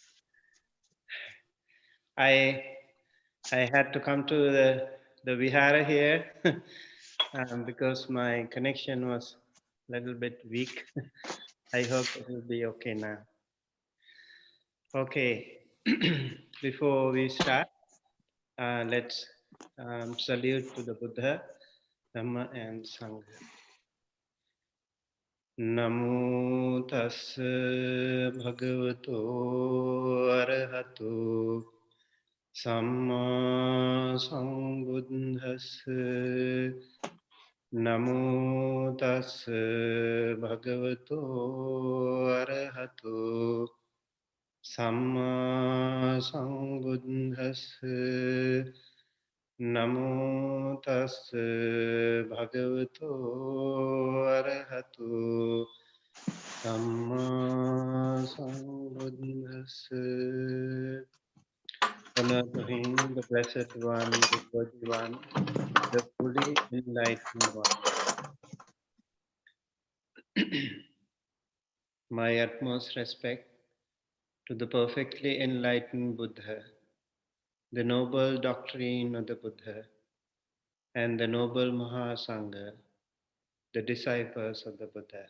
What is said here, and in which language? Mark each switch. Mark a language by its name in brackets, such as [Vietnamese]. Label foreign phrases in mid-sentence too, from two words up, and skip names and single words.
[English] I had to come to the vihara here because my connection was a little bit weak. I hope it will be okay now. Okay, before we start, let's salute to the Buddha, Dhamma, and Sangha. [Pali] Namo tassa bhagavato arahato samma sambuddhassa. Namo tassa bhagavato arahato samma sambuddhassa. Namo tassa bhagavato arahato Samma Sambuddhassa. [English] Honor to him, the Blessed One, the Worthy One, the fully enlightened one. My utmost respect to the perfectly enlightened Buddha, the noble doctrine of the Buddha, and the noble Mahasangha, the disciples of the Buddha.